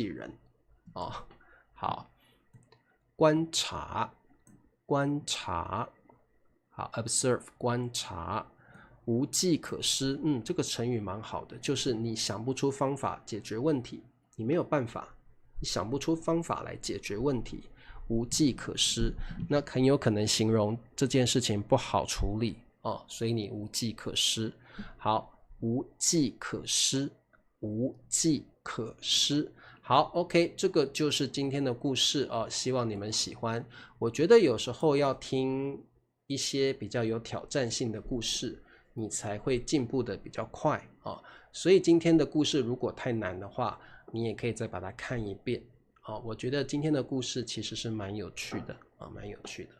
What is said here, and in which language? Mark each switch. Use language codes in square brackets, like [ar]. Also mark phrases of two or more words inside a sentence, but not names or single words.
[zh] 人好，觀察，觀察，好 observe 觀察，無計可施，這個成語蠻好的，就是你想不出方法解決問題，你沒有辦法，你想不出方法來解決問題，無計可施，那很有可能形容這件事情不好處理所以你無計可施。好，無計可施，無計可施。好 ，OK，這個就是今天的故事希望你們喜歡。我覺得有时候要聽一些比較有挑戰性的故事，你才会进步的比较快所以今天的故事如果太難的話，你也可以再把它看一遍我覺得今天的故事其實是蠻有趣的蠻有趣的。